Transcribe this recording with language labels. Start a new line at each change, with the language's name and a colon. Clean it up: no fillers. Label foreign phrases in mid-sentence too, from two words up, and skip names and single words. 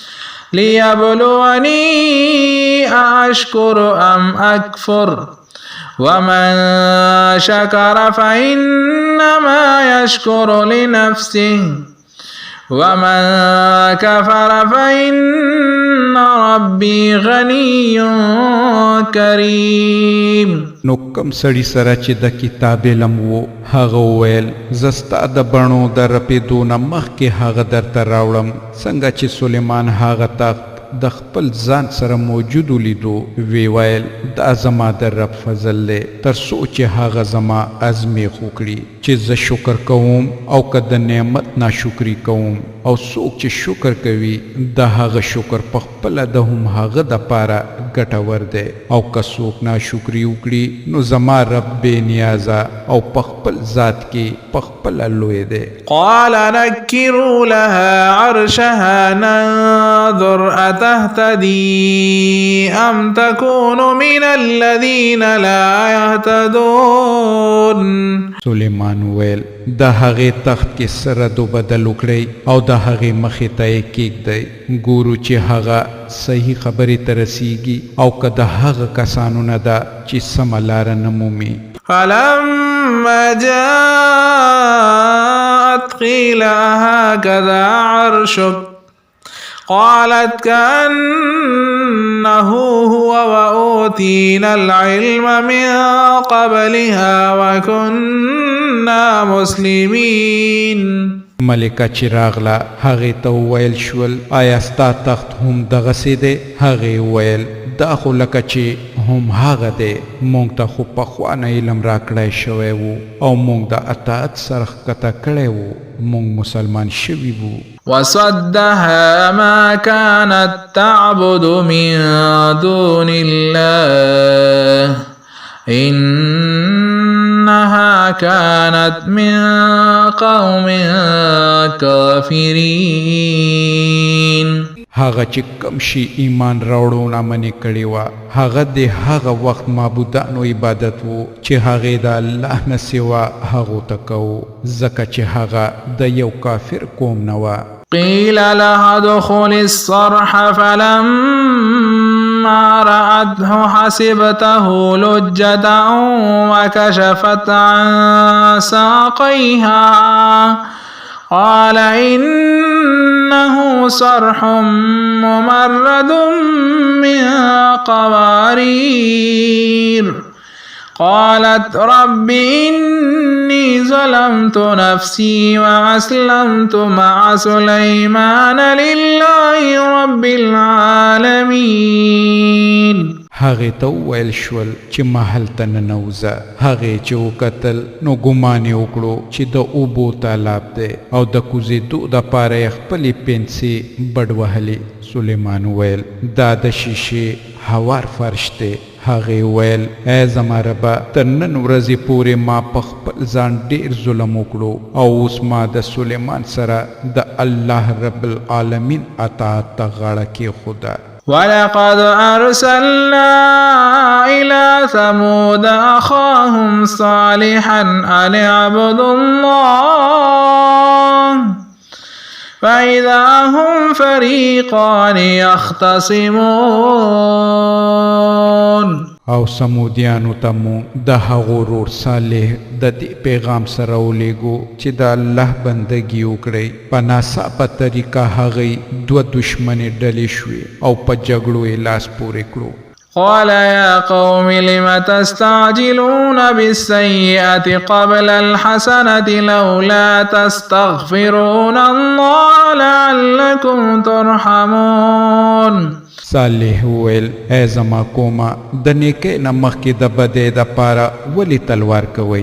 Arabic: ليبلوني أشكر أم أكفر ومن شكر فإنما يشكر لنفسه ومن كفر فإن ربي غني کریم.
Pashto: نو کم سړی سره چې د کتاب علم وو هغه وویل زستا د بڼو د رپېدو نه مخکې هغه درته راوړم څنګه چې سلیمان هغه تخت د خپل ځان سره موجود ولیدو وی ویل دا زما د رب فضل دی تر څو چې هغه زما ازمیښ وکړي چې زه شکر کوم او که د نعمت ناشکري کوم او څوک چې شکر کوي د هغه شکر په خپله د هم هغه دپاره ګټور دی او که څوک ناشکري وکړي نو زما رب بې نیازه او په خپل ذات کې په خپله لوی دی.
Arabic: قال نكروا لها عرشها ننظر أتهتدي أم تكون من الذين لا يهتدون.
Pashto: سلیمان ویل د هغې تخت کې سره دو بدل وکړئ او د هغې مخې ته یې کېږدئ ګورو چې هغه صحیح خبرې ته رسیږي او که د هغه کسانو نه ده چې سمه لاره نه مومي.
Arabic: فلما جاءت قيل هكذا عرشك قالت كأنه هو وأوتينا العلم من قبلها وكنا مسلمين.
Pashto: ملکه چې راغله هغې ته وویل شول آیا ستا تخت هم دغسې دی؟ هغې وویل دا خو لکه چې هم هغه دی موږ ته خو پخوانه علم راکړی شوی و او موږ د اطاعت سره ښکته کړی و موږ مسلمان شوي وو.
Arabic: وصدها ما كانت تعبد من دون الله إنها كانت من قوم كافرين.
Pashto: هغه چې کم شي ایمان راوړو نامنې کړې وه هغه د هغه وخت معبودانو عبادت و چې هغې د الله نه سوا هغو ته کوو ځکه چې هغه د یو کافر قوم نه وه.
Arabic: قيل لها ادخل الصرح فلما رأته حسبته لجة وكشفت عن ساقيها قال إنه صرح ممرد من قوارير. قالت رب إني ظلمت نفسي وأسلمت مع سليمان لله رب العالمين.
Pashto: هغې ته وویل شول چې محل ته ننوځه. هغې چې وکتل نو ګمان یې وکړو چې د اوبو تالاب دی او د کوزېدو دپاره یې خپلې پنسې بډ وهلې. سلیمان ویل دا د شیشې هوار فرش دی. هغې ویل ای زما ربه تر نن ورځې پورې ما په خپل ځان ډېر ظلم وکړو او اوس ما د سلیمان سره د الله
Arabic: رب العالمین
Pashto: اطاعت ته غاړه کېښوده.
Arabic: ولقد أرسلنا إلى ثمود أخاهم صالحا أن اعبدوا الله فإذا هم فريقان يختصمون.
Pashto: او سمودیانو ته مو د هغو ورور صالح د دې پیغام سره ولیږو چې د الله بندګي وکړئ. په ناڅاپه طریقه هغې دوه دشمنې ډلې شوې او په جګړو یې لاس پورې کړو.
Arabic: قال يا قوم لم تستعجلون بالسيئة قبل الحسنة لولا تستغفرون الله لعلكم ترحمون.
Pashto: صالح ویل ای زما قومه د نیکۍ نه مخکې د بدۍ دپاره ولې تلوار کوئ؟